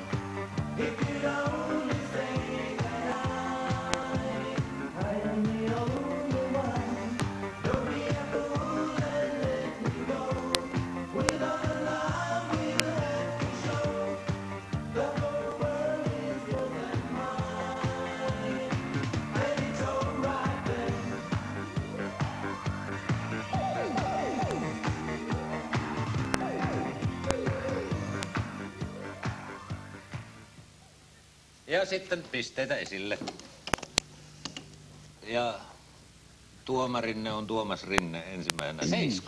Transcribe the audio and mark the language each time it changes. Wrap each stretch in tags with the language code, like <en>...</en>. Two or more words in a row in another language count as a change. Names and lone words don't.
<en>If you'd only say that I am the only one. Don't be a fool and let me go. With all the love we'll have to show, the whole world is yours and mine, and it's alright then.</en> <fi>Ja sitten pisteitä esille. Ja tuomarinne on Tuomas Rinne ensimmäisenä 7.</fi>